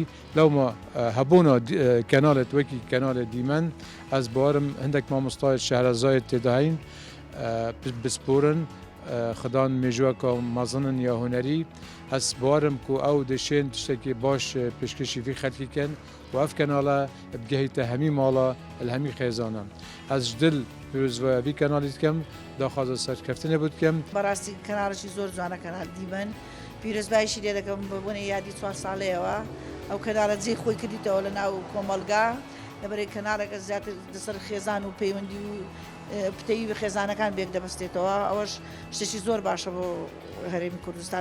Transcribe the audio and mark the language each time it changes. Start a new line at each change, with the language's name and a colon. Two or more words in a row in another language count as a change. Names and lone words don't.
Kurdish: Lewma hebûna kenalet wekî kenalê dîmen ez barim hindek mamostayê Şehrezayê têde heyn bisporin xedan mêjweka mezinin ya hunerî. Ez barim ku ew dişên tiştekî baş pêşkêşî vî xelkî kin û ev kenala bigehîte hemî mala li hemî xêzanan. Ez ji dil pîrozveya vî kenalî dikim, daxwaza serkeftinê bû dikim.
Central Kurdish: بەڕاستی کەناڵێکی زۆر جوانە کەناڵ دیمەن. پیرۆزبایشی لێ دەکەم ببوونی یادی 4 ساڵەیەوە ئەو کەناڵە جێی خۆی کردیتەوە لە ناو کۆمەلگا لەبەرەی کەناڵێکە زیاتر لەسەر خێزان و پەیوەندی و پتەوی بە خێزانەکان بێک دەبەستێتەوە. ئەوەش شتێکی زۆر باشە بۆ هەرێمی کوردستان.